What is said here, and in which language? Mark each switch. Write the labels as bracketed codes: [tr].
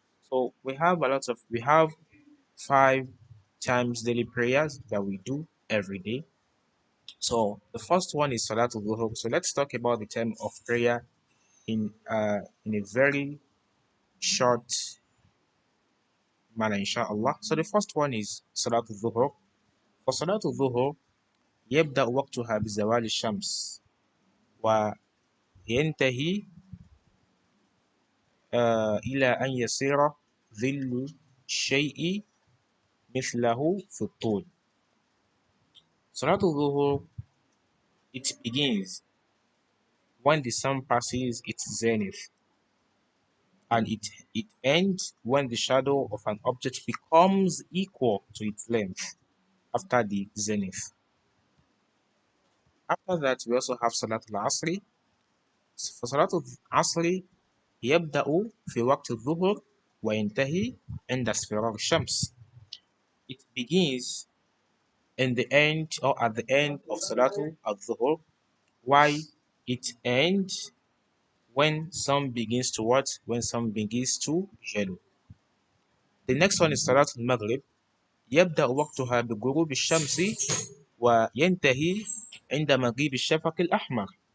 [en] So we have 5 times daily prayers that we do every day. So the first one is Salatul Dhuhr. So let's talk about the time of prayer in a very short manner, inshallah. So the first one is Salatul Dhuhr. For Salatul Dhuhr, [ar] يبدأ وقتها بزوال الشمس وينتهي إلى أن يصير ظل الشيء مثله في الطول. [en] Salatul Dhuhr, it begins when the sun passes its zenith, and it ends when the shadow of an object becomes equal to its length after the zenith. After that, we also have Salatul Asri. For Salatul Asri, [ar] يبدأ في وقت الظهر وينتهي عند اصفرار الشمس. [en] It begins in the end or at the end of Salatul al-Dhuhr, why it ends when sun begins to what? When sun begins to yellow. The next one is Salatul Maghrib. [ar] يبدأ وقتها بغروب الشمس وينتهي عند مغيب الشفق الأحمر.